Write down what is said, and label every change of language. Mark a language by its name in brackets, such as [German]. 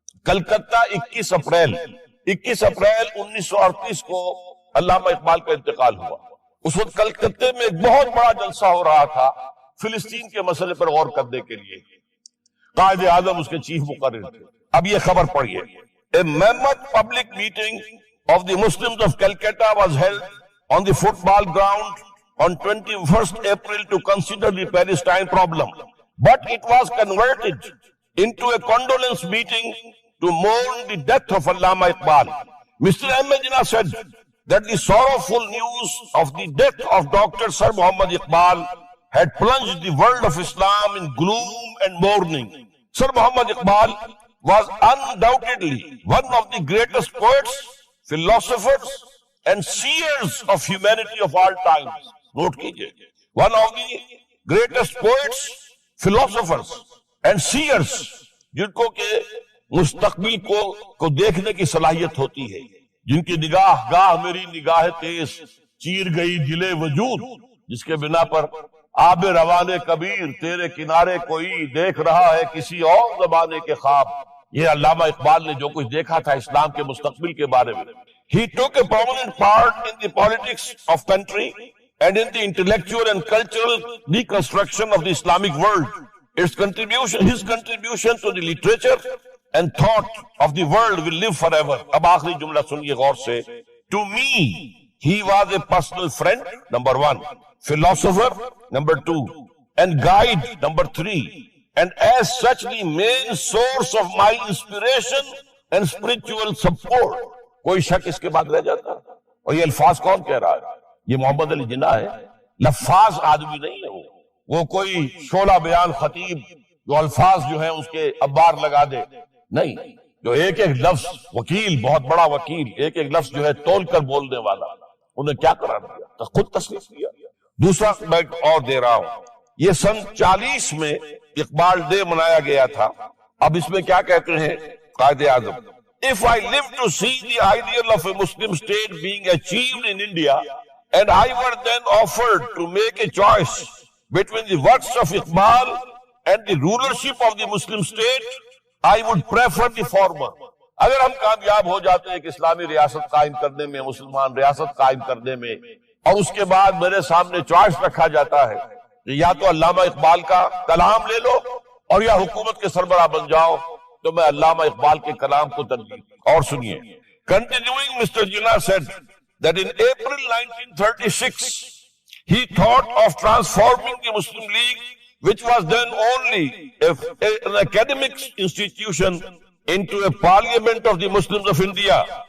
[Urdu] Calcutta 21 April 1938 کو علامہ اقبال کا انتقال ہوا. اس وقت کلکتے میں ایک بہت بڑا جلسہ ہو رہا تھا فلسطین کے مسئلے پر غور کرنے کے لیے. قائد اعظم اس کے چیف مقرر تھے. اب یہ خبر پڑھیے. [English] A mammoth public meeting of the Muslims of Calcutta was held on the football ground on 21st April to consider the Palestine problem. But it was converted into a condolence meeting to mourn the death of Allama Iqbal. Mr. Ahmed Jinnah said that the sorrowful news of the death of Dr. Sir Muhammad Iqbal had plunged the world of Islam in gloom and mourning. Sir Muhammad Iqbal was undoubtedly one of the greatest poets, philosophers, and seers of humanity of all times. [Urdu] Note kijiye. [English] One of the greatest poets, philosophers, and seers, [Urdu] جن کو کہ مستقبل کو دیکھنے کی صلاحیت ہوتی ہے، جن کی نگاہ گاہ میری نگاہ تیز چیر گئی دل وجود، جس کے بنا پر آب روان کبیر تیرے کنارے کوئی دیکھ رہا ہے کسی اور زمانے کے خواب. یہ علامہ اقبال نے جو کچھ دیکھا تھا اسلام کے مستقبل کے بارے میں. [English] He took a prominent part in the politics of country and in the intellectual and cultural reconstruction of the Islamic world. His contribution to the literature and thought of the world will live forever. [Urdu] اب آخری جملہ سنیے غور سے. [English] To me, he was a personal friend, number one, philosopher, number two, and guide, number three, and as such the main source of my inspiration and spiritual support. [Urdu] کوئی شک اس کے بعد رہ جاتا؟ اور یہ الفاظ کون کہہ رہا ہے؟ یہ محمد علی جناح ہے. لفاظ آدمی نہیں ہے وہ کوئی شعلہ بیان خطیب جو الفاظ جو ہیں اس کے ابار لگا دے نہیں، جو ایک ایک لفظ وکیل، بہت بڑا وکیل، ایک ایک لفظ جو ہے تول کر بولنے والا، انہیں کیا قرار دیا؟ تو خود تسلیم کیا. دوسرا میں اور دے رہا ہوں، یہ سن 40 میں اقبال ڈے منایا گیا تھا. اب اس میں کیا کہتے ہیں Quaid Azam? [English] If I live to see the ideal of a Muslim state being achieved in India, and I were then offered to make a choice between the works of Iqbal and the rulership of the Muslim state, I would prefer the former. [Urdu] اگر ہم کامیاب ہو جاتے ہیں کہ اسلامی ریاست قائم کرنے میں، مسلمان ریاست قائم کرنے میں، اور اس کے بعد میرے سامنے چوائس رکھا جاتا ہے کہ یا تو علامہ اقبال کا کلام لے لو اور یا حکومت کے سربراہ بن جاؤ، تو میں علامہ اقبال کے کلام کو ترجیح. اور سنیے. [English] Continuing, Mr. Jinnah said that in April 1936 he thought of transforming the Muslim League, which was then only an academic institution, into a parliament of the Muslims of India.